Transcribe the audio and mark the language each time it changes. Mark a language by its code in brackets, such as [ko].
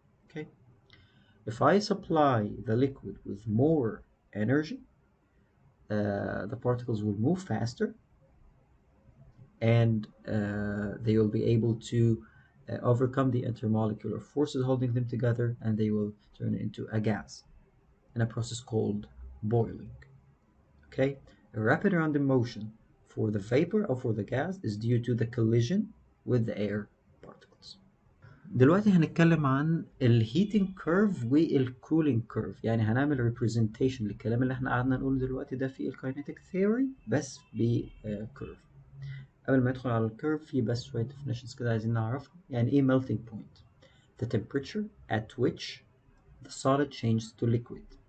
[en] Okay, if I supply the liquid with more energy, the particles will move faster, and they will be able to overcome the intermolecular forces holding them together, and they will turn into a gas in a process called boiling. Okay, a rapid random motion for the vapor or for the gas is due to the collision with the air particles. [ar] دلوقتي هنتكلم عن الهيتنج كيرف والكولينج كيرف، يعني هنعمل ريبريزنتيشن للكلام اللي احنا قعدنا نقوله دلوقتي ده في الكاينيتيك ثيوري بس بكيرف. قبل ما ندخل على الكيرف في بس شوية definitions كده عايزين نعرفها. يعني ايه [en] melting point؟ The temperature at which the solid changes to liquid.